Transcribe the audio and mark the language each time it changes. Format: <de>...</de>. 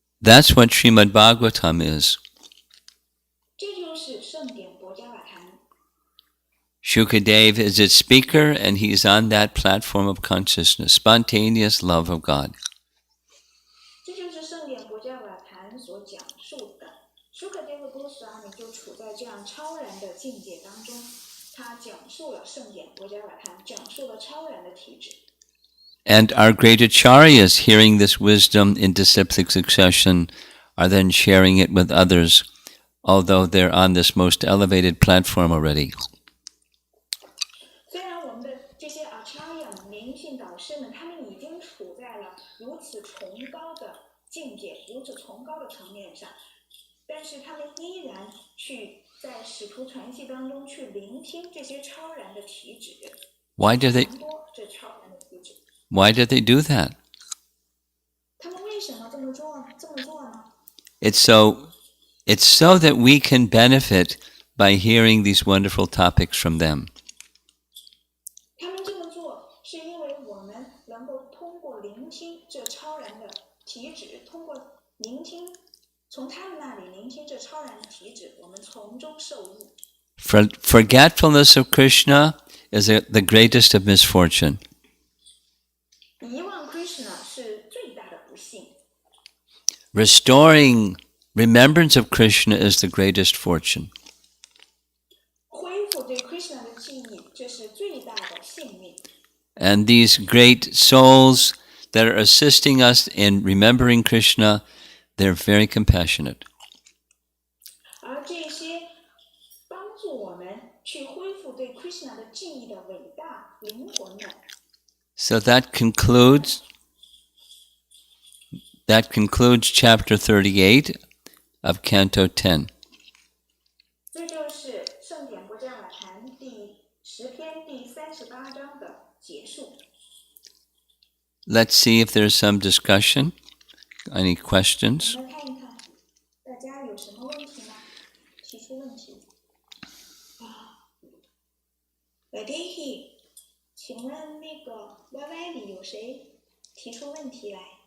<en>That's what Srimad Bhagavatam is.</en> <zh>这就是圣典博伽瓦坛。</zh> <en>Shukadev is its speaker, and he's on that platform of consciousness, spontaneous love of God.</en> <zh>这就是圣典博伽瓦坛所讲述的。Shukadeva Goswami 就处在这样超然的境界当中，他讲述了圣典博伽瓦坛，讲述了超然的体质。</zh> <en>And our great acharyas, hearing this wisdom in disciplic succession, are then sharing it with others, although they're on this most elevated platform already.</en> <zh>虽然我们的这些 acharya 们、灵性导师们，他们已经处在了如此崇高的境界、如此崇高的层面上，但是他们依然去在使徒传系当中去聆听这些超然的体质，</zh> <en>Why do they</en> <zh>传播这超然的体质。</zh> <en>Why do they do that?</en> <zh>他们为什么这么做呢？</zh> <en>It's so that we can benefit by hearing these wonderful topics from them.</en> <zh>他们这么做是因为我们能够通过聆听这超然的体质，通过聆听从他们那里聆听这超然的体质，我们从中受益。</zh> <en>Forgetfulness of Krishna is the greatest of misfortune.</en> <zh>遗忘 Krishna 是最大的不幸。</zh> <en>Restoring remembrance of Krishna is the greatest fortune.</en> <zh>恢复对 Krishna 的记忆，这是最大的幸运。</zh> <en>And these great souls that are assisting us in remembering Krishna, they're very compassionate.</en> <zh>而这些帮助我们去恢复对 Krishna 的记忆的伟大灵魂们。</zh> <en>So that concludes chapter 38 of Canto 10.</en> <zh>这就是圣典博伽瓦坛第10篇第38章的结束。</zh> <en>Let's see if there's some discussion. Any questions?</en> <zh>我们看一看大家有什么问题吗？提出问题。 Vadehi， 请问那个 YY 里有谁提出问题来？</zh>